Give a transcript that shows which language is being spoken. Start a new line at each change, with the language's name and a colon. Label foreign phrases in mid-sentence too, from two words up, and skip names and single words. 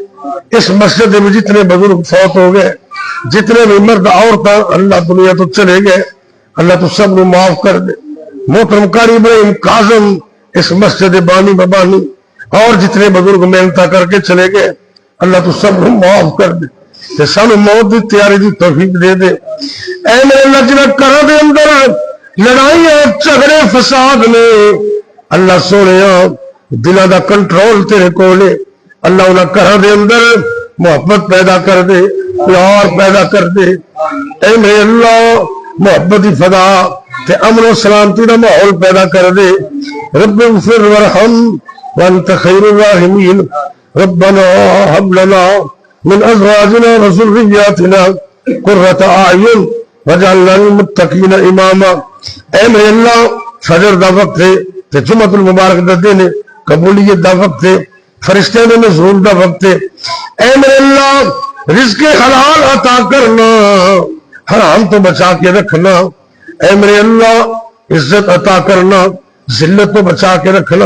Urdu: اس مسجد میں جتنے بزرگ فوت ہو گئے جتنے بھی مرد عورتیں
Punjabi: اللہ دنیا تو چلے گئے اللہ تو سب نے معاف کر دے. محترم قاری ابراہیم کاظم اس مسجد بانی ببانی اور جتنے بزرگ محنت کر کے چلے گئے اللہ تو سب نے معاف کر دے تے سانو موت دی تیاری دی توفیق دے دے. اے میرے اللہ جنہاں گھراں دے اندر لڑائیاں جھگڑے فساد نے اللہ سونیا دلاں دا کنٹرول تیرے کول ہے. اللہ انہاں گھراں دے اندر محبت پیدا کر دے پیار پیدا کر دے. اے میرے اللہ محبت کی فضا تے امن و سلامتی کا ماحول پیدا کر دے.
Arabic: رب اغفر وارحم وانت خیر الراحمین. ربنا هب لنا من ازواجنا وذرياتنا قرۃ اعین واجعلنا للمتقین اماما.
Punjabi: اے میرے اللہ فجر دا وقت ہے تے جمعۃ المبارک دا دن ہے قبولیت دا وقت ہے فرشتے نے نزول دا وقت ہے. اے میرے اللہ رزق حلال عطا کرنا حرام تو بچا کے رکھنا. اے میرے اللہ عزت عطا کرنا ذلت تو بچا کے رکھنا.